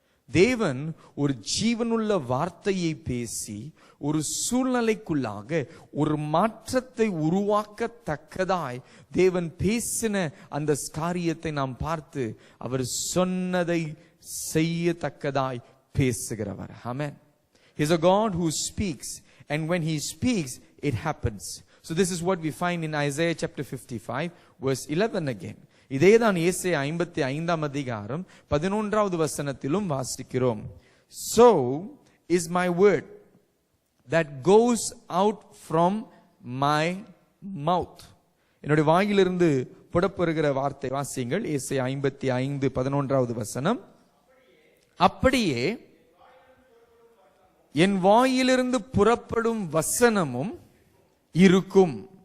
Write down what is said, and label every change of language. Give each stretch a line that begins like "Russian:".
Tamil: தேவன் ஒரு ஜீவனுள்ள வார்த்தையை பேசி ஒரு சூழ்நிலைக்குள்ளாக ஒரு மாற்றத்தை உருவாக்கத்தக்கதாய் தேவன் பேசின அந்த காரியத்தை நாம் பார்த்து அவர் சொன்னதை செய்யத்தக்கதாய் பேசுகிறவர். ஆமென்.
English: He's a God who speaks, and when he speaks, it happens. So this is what we find in Isaiah chapter 55 verse 11 again.
Tamil: இதேதான் ஏசாயா 55ஆம் அதிகாரம் 11வது வசனத்திலும் வாசிக்கிறோம்.
English: So is my word that goes out from my mouth.
Tamil: என்னுடைய வாயிலிருந்து புறப்படுகிற வார்த்தை வாசியுங்கள். ஏசாயா 55 11வது வசனம். அப்படியே என் வாயிலிருந்து புறப்படும் வசனமும் இருக்கும்.